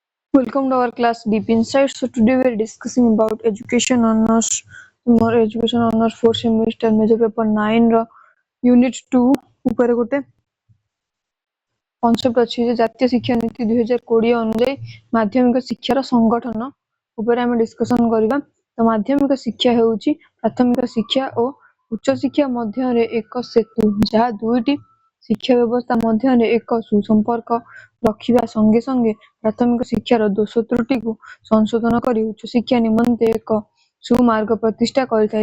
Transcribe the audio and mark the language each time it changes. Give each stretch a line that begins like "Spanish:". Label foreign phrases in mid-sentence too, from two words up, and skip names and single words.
English: Welcome to our class Deep Insights. So today we are discussing about education honors, more education honors 4th semester major paper 9
Odia: ର unit 2 ଉପରେ ଗୋଟେ concept ଅଛି ଯେ ଜାତୀୟ ଶିକ୍ଷା ନୀତି 2020 ଅନୁଯାୟୀ ମାଧ୍ୟମିକ ଶିକ୍ଷାର ସଂଗଠନ ଉପରେ ଆମେ discussion କରିବା। ତ ମାଧ୍ୟମିକ ଶିକ୍ଷା ହେଉଛି ପ୍ରାଥମିକ ଶିକ୍ଷା ଓ ଉଚ୍ଚ ଶିକ୍ଷା ମଧ୍ୟରେ ଏକ ସେତୁ ଯାହା ଦୁଇଟି ଶିକ୍ଷା ବ୍ୟବସ୍ଥା ମଧ୍ୟରେ ଏକ ସୁସମ୍ପର୍କ ରଖିବା ସଙ୍ଗେ ସଙ୍ଗେ ପ୍ରାଥମିକ ଶିକ୍ଷାର ଦୋଷ ତ୍ରୁଟିକୁ ସଂଶୋଧନ କରି ଉଚ୍ଚ ଶିକ୍ଷା ନିମନ୍ତେ ଏକ ସୁମାର୍ଗ ପ୍ରତିଷ୍ଠା କରିଥାଏ।